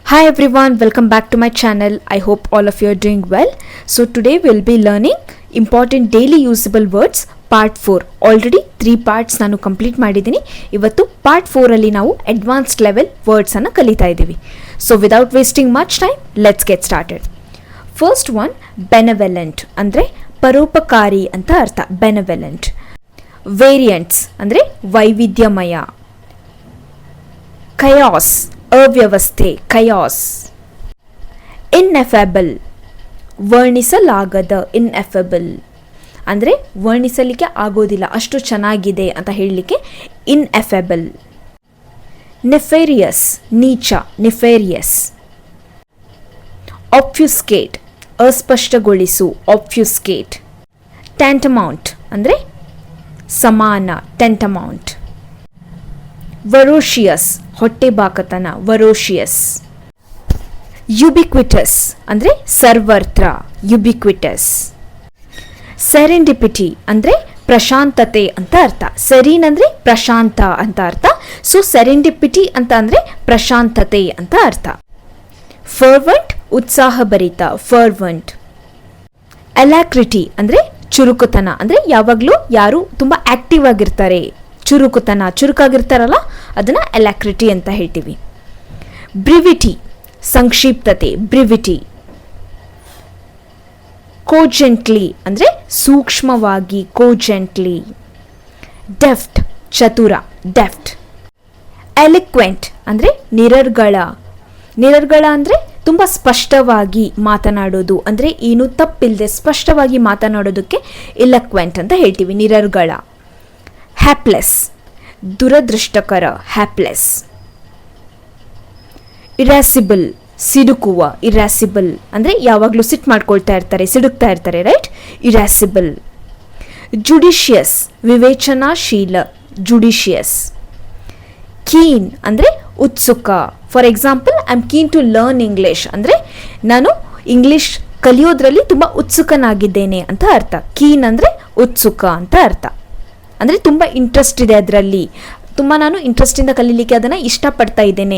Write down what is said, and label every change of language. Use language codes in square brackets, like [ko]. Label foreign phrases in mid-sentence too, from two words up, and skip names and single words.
[en] Hi everyone, welcome back to my channel. I hope all of you are doing well. So today we'll be learning important daily usable words part 4. Already 3 parts [kn] ನಾನು ಕಂಪ್ಲೀಟ್ ಮಾಡಿದ್ದೀನಿ. ಇವತ್ತು ಪಾರ್ಟ್ 4 ಅಲ್ಲಿ ನಾವು [en] advanced level words [kn] ಅನ್ನು ಕಲಿತಾ ಇದ್ದೀವಿ. [en] So without wasting much time, let's get started. First one, benevolent [kn] ಅಂದ್ರೆ ಪರೋಪಕಾರಿ ಅಂತ ಅರ್ಥ. benevolent. Variants ಅಂದ್ರೆ ವೈವಿಧ್ಯಮಯ. chaos ಅವ್ಯವಸ್ಥೆ, chaos. ineffable ವರ್ಣಿಸಲಾಗದ, ineffable ಅಂದರೆ ವರ್ಣಿಸಲಿಕ್ಕೆ ಆಗೋದಿಲ್ಲ, ಅಷ್ಟು ಚೆನ್ನಾಗಿದೆ ಅಂತ ಹೇಳಲಿಕ್ಕೆ ineffable. nefarious ನೀಚ, nefarious. obfuscate ಅಸ್ಪಷ್ಟಗೊಳಿಸು, obfuscate. tantamount ಅಂದರೆ ಸಮಾನ, tantamount. ferocious ಹೊಟ್ಟೆಬಾಕತನ, ferocious. ubiquitous ಅಂದರೆ ಸರ್ವತ್ರ, ubiquitous. serendipity ಅಂದರೆ ಪ್ರಶಾಂತತೆ ಅಂತ ಅರ್ಥ. ಸೆರೀನ್ ಅಂದರೆ ಪ್ರಶಾಂತ ಅಂತ ಅರ್ಥ. ಸೊ serendipity ಅಂತ ಅಂದರೆ ಪ್ರಶಾಂತತೆ ಅಂತ ಅರ್ಥ. fervent ಉತ್ಸಾಹಭರಿತ, fervent. alacrity ಅಂದರೆ ಚುರುಕುತನ, ಅಂದರೆ ಯಾವಾಗಲೂ ಯಾರು ತುಂಬ ಆಕ್ಟಿವ್ ಆಗಿರ್ತಾರೆ, ಚುರುಕುತನ, ಚುರುಕಾಗಿರ್ತಾರಲ್ಲ ಅದನ್ನು alacrity ಅಂತ ಹೇಳ್ತೀವಿ. brevity ಸಂಕ್ಷಿಪ್ತತೆ, brevity. cogently ಅಂದರೆ ಸೂಕ್ಷ್ಮವಾಗಿ, cogently. deft ಚತುರ, deft. eloquent ಅಂದರೆ ನಿರರ್ಗಳ, ನಿರರ್ಗಳ ಅಂದರೆ ತುಂಬ ಸ್ಪಷ್ಟವಾಗಿ ಮಾತನಾಡೋದು, ಅಂದರೆ ಏನು ತಪ್ಪಿಲ್ಲದೆ ಸ್ಪಷ್ಟವಾಗಿ ಮಾತನಾಡೋದಕ್ಕೆ eloquent ಅಂತ ಹೇಳ್ತೀವಿ, ನಿರರ್ಗಳ. hapless ದುರದೃಷ್ಟಕರ, hapless. irascible ಸಿಡುಕುವ, irascible ಅಂದರೆ ಯಾವಾಗಲೂ ಸಿಟ್ಟು ಮಾಡ್ಕೊಳ್ತಾ ಇರ್ತಾರೆ, ಸಿಡುಕ್ತಾ ಇರ್ತಾರೆ, ರೈಟ್, irascible. judicious ವಿವೇಚನಾಶೀಲ, judicious. keen ಅಂದರೆ ಉತ್ಸುಕ. [en] For example I am keen to learn English [kn] ಅಂದರೆ ನಾನು ಇಂಗ್ಲಿಷ್ ಕಲಿಯೋದ್ರಲ್ಲಿ ತುಂಬ ಉತ್ಸುಕನಾಗಿದ್ದೇನೆ ಅಂತ ಅರ್ಥ. ಕೀನ್ ಅಂದರೆ ಉತ್ಸುಕ ಅಂತ ಅರ್ಥ, ಅಂದರೆ ತುಂಬ ಇಂಟ್ರೆಸ್ಟ್ ಇದೆ ಅದರಲ್ಲಿ, ತುಂಬ ನಾನು ಇಂಟ್ರೆಸ್ಟಿಂದ ಕಲೀಲಿಕ್ಕೆ ಅದನ್ನು ಇಷ್ಟಪಡ್ತಾ ಇದ್ದೇನೆ.